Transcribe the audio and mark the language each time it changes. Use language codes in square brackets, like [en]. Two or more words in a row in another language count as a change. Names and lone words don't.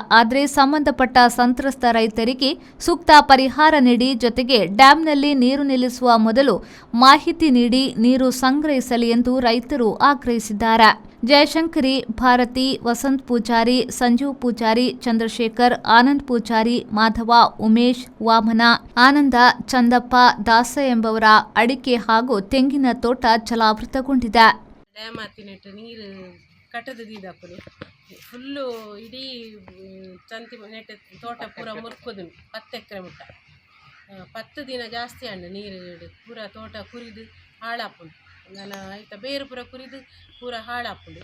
[kn] ಆದರೆ ಸಂಬಂಧಪಟ್ಟ ಸಂತ್ರಸ್ತ ರೈತರಿಗೆ ಸೂಕ್ತ ಪರಿಹಾರ ನೀಡಿ, ಜೊತೆಗೆ ಡ್ಯಾಂನಲ್ಲಿ ನೀರು ನಿಲ್ಲಿಸುವ ಮೊದಲು ಮಾಹಿತಿ ನೀಡಿ ನೀರು ಸಂಗ್ರಹಿಸಲಿ ಎಂದು ರೈತರು ಆಗ್ರಹಿಸಿದ್ದಾರೆ. ಜಯಶಂಕರಿ, ಭಾರತಿ, ವಸಂತ್ ಪೂಜಾರಿ, ಸಂಜೀವ್ ಪೂಜಾರಿ, ಚಂದ್ರಶೇಖರ್, ಆನಂದ್ ಪೂಜಾರಿ, ಮಾಧವ, ಉಮೇಶ್, ವಾಮನ, ಆನಂದ, ಚಂದಪ್ಪ, ದಾಸ ಎಂಬವರ ಅಡಿಕೆ ಹಾಗೂ ತೆಂಗಿನ ತೋಟ ಜಲಾವೃತಗೊಂಡಿದೆ. ಡ್ಯಾಮ್ ಹತ್ತಿನಿಟ್ಟು ನೀರು ಕಟ್ಟದಿದ್ದಾಪುರಿ ಫುಲ್ಲು ಇಡೀ ಚಂತಿ ನೆಟ್ಟ ತೋಟ ಪೂರ ಮುರ್ಕೋದು 10 ಎಕರೆ ಮುಟ್ಟ 10 ದಿನ ಜಾಸ್ತಿ ಅಂಡು ನೀರು ಪೂರ ತೋಟ ಕುರಿದು ಹಾಳಾಪುಂಡು. ನಾನು ಆಯ್ತಾ ಬೇರು ಪೂರ ಕುರಿದು ಪೂರ ಹಾಳಾಪುಂಡು.